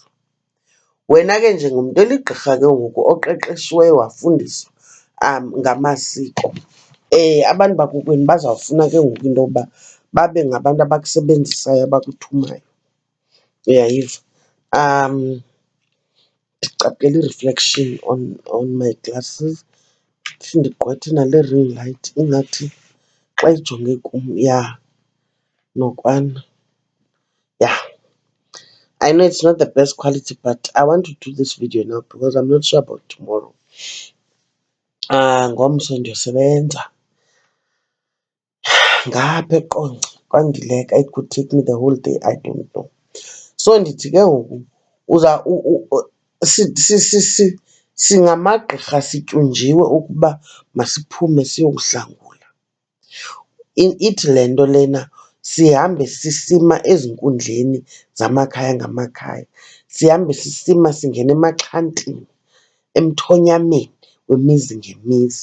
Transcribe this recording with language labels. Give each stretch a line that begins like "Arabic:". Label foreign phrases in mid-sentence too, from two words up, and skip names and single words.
Xhosa: Wena ke njengomntu oligqirha ke ngoku oqeqeshiweyo wafundiswa ngamasiko, abantu bakokwenu bazawufuna ke ngoku into yokuba babe ngabantu abakusebenzisayo, abakuthumayo, uyayiva? Ndicaphukela i-
English: reflection on my glasses.
Xhosa: Ndisigqwethe nale
English: ring light
Xhosa: ingathi xa ijonge kum, ya nokwana.
English: Yeah, I know it's not the best quality, but I want to do this video now because I'm not sure about tomorrow.
Xhosa: Ngomso ndiyosebenza ngapha eQonce kwaNdileka.
English: It could take me the whole day, I don't know.
Xhosa: So ndithi ke ngoku singamagqirha sityunjiwe ukuba masiphume siyokuhlangula. Ithi le nto lena sihambe sisima ezinkundleni zamakhaya ngamakhaya, sihambe sisima singena emaxhantini, emthonyameni wemizi ngemizi.